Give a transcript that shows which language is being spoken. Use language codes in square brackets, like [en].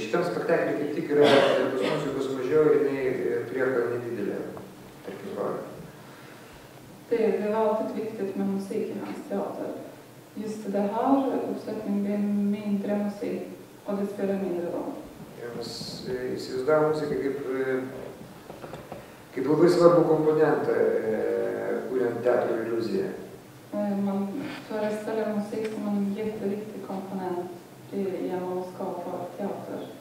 [lt] Šitam spektakliui kaip tik yra tos muzikos mažiau ir jinai prieka nedidelė, tarkim, rolę. [sv] Det var alltid viktigt med musik i hans teater. Just det här uppsättningen blir mindre musik och det spelar mindre roll. [lt] Mes įsivaizdavom muziką kaip labai svarbu komponentą, kuriant teatro iliuziją. [sv] Man föreställer musik som en jätteviktig komponent genom att skapa teater.